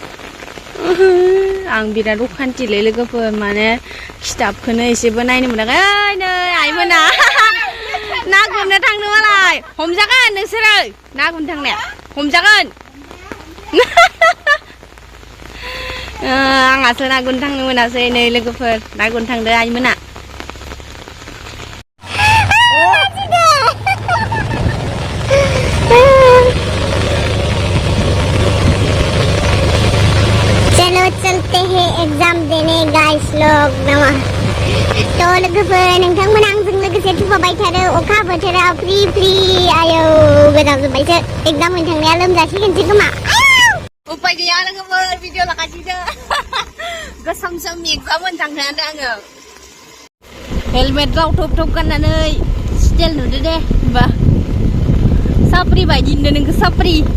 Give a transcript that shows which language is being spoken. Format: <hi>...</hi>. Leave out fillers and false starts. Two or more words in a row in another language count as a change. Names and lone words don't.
<brx>आं बिराद अखान्थिलै लोगोफोर माने खिथाबखौनो एसेबो नायनो मोनाखै ओइ नै आइमोना ना गुरनो थांनो मालाय हमजागोन नोंसोरो ना गुरनो थांनाया हमजागोन आंहासो ना गुरनो थांनो मोनासै नै लोगोफोर ना गुरनो थांदो आइमोना</brx> <hi>चलो चलते हैं एग्जाम देने गाइस लोग</hi> <brx>तो लोगोफोर नोंथांमोना आंजों लोगोसे थुफाबाय थादो अखा बोथोराव फ्रि फ्रि आयौ गोजावजोब्बायसो एग्जाम हैनो थांनाया लोमजासिगोनसो खोमा उपाय गैया लोगोफोर भिडिअ लागासिनो गोसोम सोम एग्जाम होनो थांनो आङो हेलमेट गावथब थब गाननानै स्टाइल नुदो दे होमबा साप्रि बायदि नुदो नोंखौ साप्रि</brx>